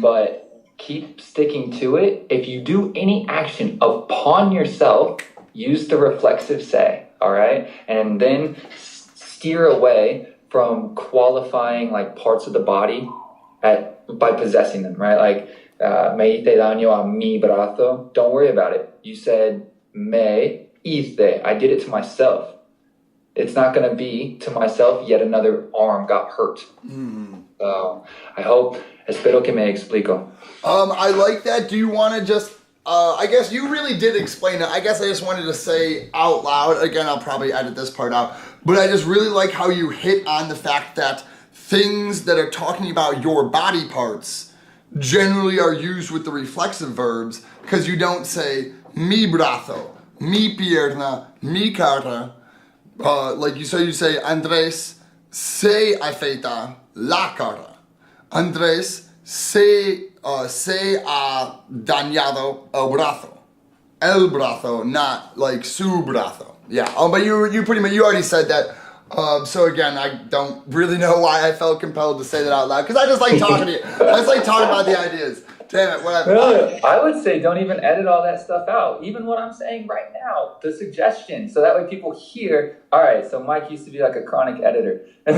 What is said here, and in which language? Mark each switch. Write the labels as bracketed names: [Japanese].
[English] But keep sticking to it. If you do any action upon yourself, use the reflexive se, all right? And then steer away from qualifying like parts of the body by possessing them, right? [Spanish] Like, me hice daño a mi brazo. [English] Don't worry about it. You said, [Spanish] me hice. [English] I did it to myself. It's not going to be to myself, yet another arm got hurt. I hope, [Spanish] espero que me explico. [English] I like that. Do you want to just, I guess you really did explain it. I guess I just wanted to say out loud, again, I'll probably edit this part out, but I just really like how you hit on the fact that things that are talking about your body parts generally are used with the reflexive verbs, because you don't say, [Spanish] mi brazo, mi pierna, mi cara. [English] Like you say, [Spanish] Andrés se afeita la cara. Andrés se ha dañado el brazo. El brazo, [English] not like [Spanish] su brazo. Yeah. [English] But you pretty much, you already said that. So again, I don't really know why I felt compelled to say that out loud, because I just like talking to you. I just like talking about the ideas. Damn it, whatever. Really? I would say don't even edit all that stuff out. Even what I'm saying right now, the suggestion, so that way people hear, all right, so Mike used to be like a chronic editor.